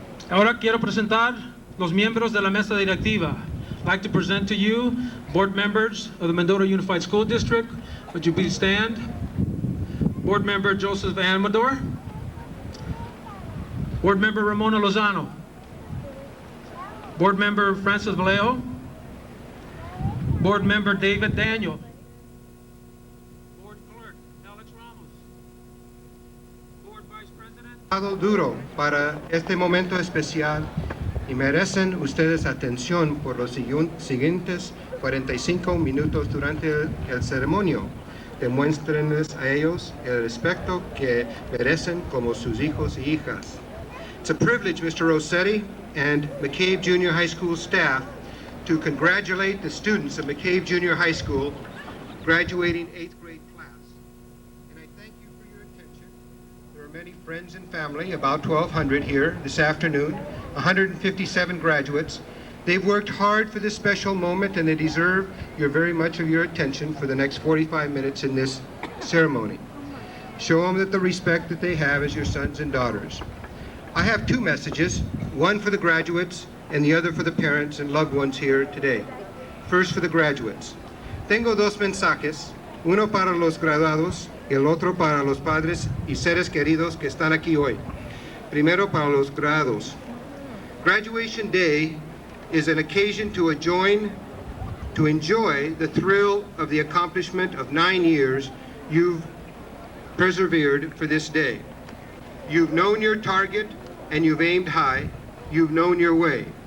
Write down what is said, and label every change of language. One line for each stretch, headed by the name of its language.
Spanish: Ahora quiero presentar los miembros de la mesa directiva.
English: I'd like to present to you board members of the Mendota Unified School District. Would you please stand? Board member Joseph Amador. Board member Ramona Lozano. Board member Francis Vallejo. Board member David Daniel. Board clerk Alex Ramos. Board vice president.
Spanish: Duro para este momento especial y merecen ustedes atención por los siguientes 45 minutos durante el ceremonio. Demuéstrenles a ellos el respeto que merecen como sus hijos y hijas.
English: It's a privilege, Mr. Rossetti and McCabe Junior High School staff, to congratulate the students of McCabe Junior High School graduating 8th grade class. And I thank you for your attention. There are many friends and family, about 1,200 here this afternoon, 157 graduates. They've worked hard for this special moment and they deserve very much of your attention for the next 45 minutes in this ceremony. Show them that the respect that they have as your sons and daughters. I have two messages, one for the graduates and the other for the parents and loved ones here today. First for the graduates.
Spanish: Tengo dos mensajes, uno para los graduados y el otro para los padres y seres queridos que están aquí hoy. Primero para los graduados.
English: Graduation Day is an occasion to enjoy the thrill of the accomplishment of 9 years you've persevered for this day. You've known your target and you've aimed high. You've known your way.